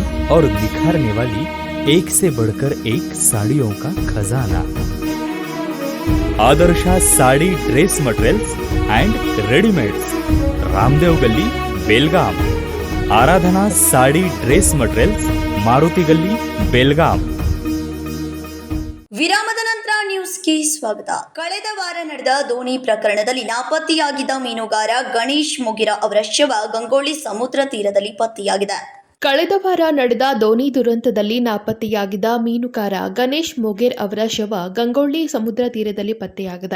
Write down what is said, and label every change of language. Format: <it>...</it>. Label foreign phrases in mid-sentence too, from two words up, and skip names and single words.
<hi>और निखारने वाली एक से बढ़कर एक साड़ियों का खजाना। आदर्शा साड़ी ड्रेस मटेरियल्स एंड रेडीमेड्स, रामदेव गली, बेलगाम। आराधना साड़ी ड्रेस मटेरियल्स, मारुति गली, बेलगाम।</hi> <kn>ವಿರಾಮದ ನಂತರ ನ್ಯೂಸ್ಗೆ ಸ್ವಾಗತ. ಕಳೆದ ವಾರ ನಡೆದ ದೋಣಿ ಪ್ರಕರಣದಲ್ಲಿ ನಾಪತ್ತೆಯಾಗಿದ್ದ ಮೀನುಗಾರ ಗಣೇಶ್ ಮೊಗಿರ ಅವರ ಶವ ಗಂಗೊಳ್ಳಿ ಸಮುದ್ರ ತೀರದಲ್ಲಿ ಪತ್ತೆಯಾಗಿದೆ. ಕಳೆದ ವಾರ ನಡೆದ ದೋಣಿ ದುರಂತದಲ್ಲಿ ನಾಪತ್ತೆಯಾಗಿದ್ದ ಮೀನುಗಾರ ಗಣೇಶ್ ಮೊಗೇರ್ ಅವರ ಶವ ಗಂಗೊಳ್ಳಿ ಸಮುದ್ರ ತೀರದಲ್ಲಿ ಪತ್ತೆಯಾಗಿದೆ.</kn>